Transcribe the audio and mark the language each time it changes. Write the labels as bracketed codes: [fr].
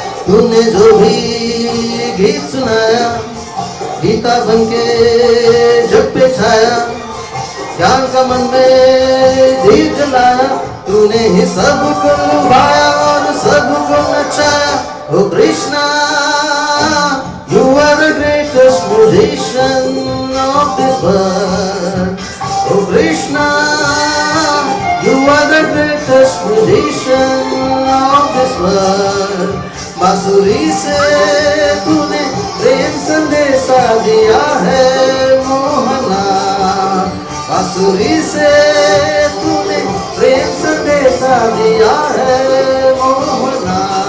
[hi] तूने जो भी गीत सुनाया, गीता बनके जग पे छाया, ज्ञान का मन में दीप जलाया, तूने ही सबको लुभाया और सबको नचाया। [en] Oh Krishna, you are the greatest musician of this world. Oh Krishna, you are the greatest musician of this world. [hi] बांसुरी से तूने प्रेम संदेशा दिया है मोहना, बांसुरी से तूने प्रेम संदेशा दिया है मोहना।